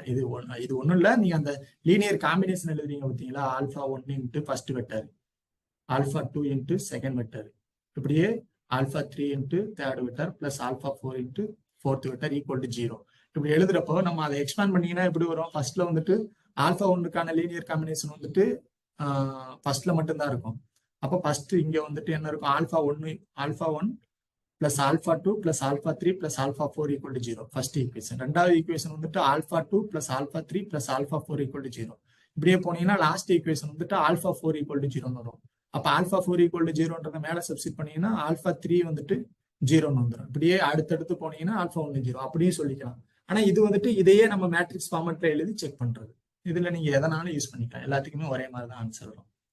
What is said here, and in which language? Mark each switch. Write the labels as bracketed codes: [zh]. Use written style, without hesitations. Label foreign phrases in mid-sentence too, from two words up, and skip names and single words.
[ta] இது ஒண்ணும் இல்ல, நீங்க அந்த [en] linear combination [ta] எழுதுறீங்க பார்த்தீங்களா, [en] alpha 1 into first vector, alpha 2 into second vector, இப்படியே alpha 3 into third vector plus alpha 4 into fourth vector equal to 0. [ta] இப்படி எழுதுறப்போ நம்ம அதை எக்ஸ்பேண்ட் பண்ணீங்கன்னா எப்படி வரும், ஃபர்ஸ்ட்ல வந்துட்டு ஆல்பா 1க்கான [en] linear combination [ta] வந்துட்டு ஃபர்ஸ்ட்ல மட்டும்தான் இருக்கும். அப்போ ஃபர்ஸ்ட் இங்க வந்துட்டு என்ன இருக்கும், [en] alpha 1 plus alpha 2 plus alpha 3 plus alpha 4 equal to 0. first equation. [ta] ரெண்டாவது ஈக்குவேஷன் வந்துட்டு [en] alpha 2 plus alpha 3 plus alpha 4 equal to 0. [ta] இப்படியே போனீங்கன்னா [en] last equation [ta] வந்துட்டு [en] alpha 4 equal to 0 [ta] வரும். அப்ப [en] alpha 4 equal to 0ன்றத [ta] மேல சப்ஸ்டிட் பண்ணீங்கன்னா [en] alpha 3 [ta] வந்துட்டு 0ன்னு வந்துடும். இப்படியே அடுத்தடுத்து போனீங்கன்னா [en] alpha 1 0 [ta] அப்படியே சொல்லிக்கலாம். ஆனா இது வந்துட்டு இதையே நம்ம [en] matrix format [ta] எழுதி செக் பண்றது. இதுல நீங்க எதனாலும் யூஸ் பண்ணிக்கலாம், எல்லாத்துக்குமே ஒரே மாதிரி தான் ஆன்சர் வரும்.